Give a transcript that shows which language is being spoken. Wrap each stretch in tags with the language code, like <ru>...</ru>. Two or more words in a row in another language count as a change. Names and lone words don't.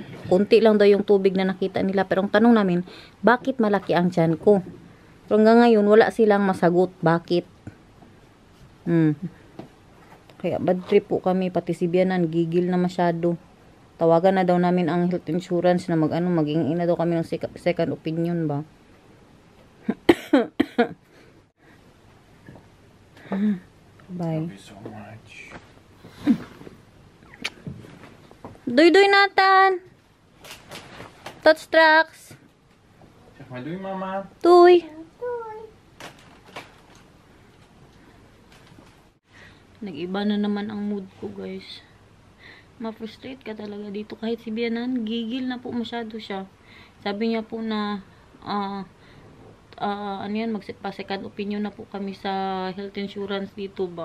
<tl>Kunti lang daw yung tubig na nakita nila. Pero ang tanong namin, bakit malaki ang tiyan ko? Pero hanggang ngayon, wala silang masagot. Bakit? Kaya bad trip po kami. Pati si Bianan, gigil na masyado. Tawagan na daw namin ang</tl> <en>health insurance</en> <tl>na maging ina daw kami ng</tl> <en>second opinion</en> <tl>ba?</tl> <en>Bye. Love you so much.</en> <nl>Duy Nathan. Touch tracks. Zeg maar doei mama. Duy.</nl> <tl>Nag-iba na naman ang mood ko, guys. Ma-frustrate ka talaga dito. Kahit si Bianan, gigil na po masyado siya. Sabi niya po na magpa-</tl> <en>second opinion</en> <tl>na po kami sa</tl> <en>health insurance</en> <tl>dito ba.</tl>